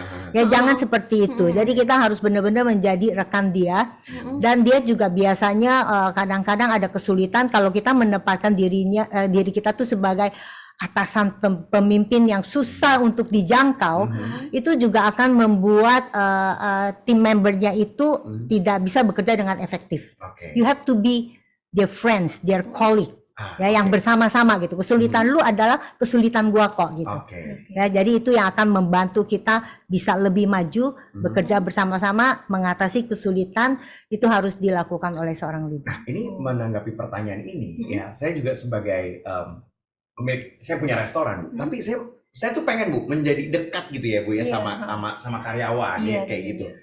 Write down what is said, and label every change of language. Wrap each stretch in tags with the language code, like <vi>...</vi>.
<id>Ya jangan seperti itu. Jadi kita harus benar-benar menjadi rekan dia, dan dia juga biasanya kadang-kadang ada kesulitan kalau kita menempatkan diri kita tuh sebagai atasan pemimpin yang susah untuk dijangkau. Itu juga akan membuat tim membernya itu tidak bisa bekerja dengan efektif.</id> <en>You have to be their friends, their colleague.</en> <id>Ya, yang bersama-sama gitu. Kesulitan lu adalah kesulitan gua kok gitu. Ya, jadi itu yang akan membantu kita bisa lebih maju, bekerja bersama-sama, mengatasi kesulitan. Itu harus dilakukan oleh seorang leader. Nah, ini menanggapi pertanyaan ini, ya, saya juga sebagai saya punya restoran, tapi saya tuh pengen Bu menjadi dekat gitu ya Bu ya, sama karyawan ya kayak gitu.</id>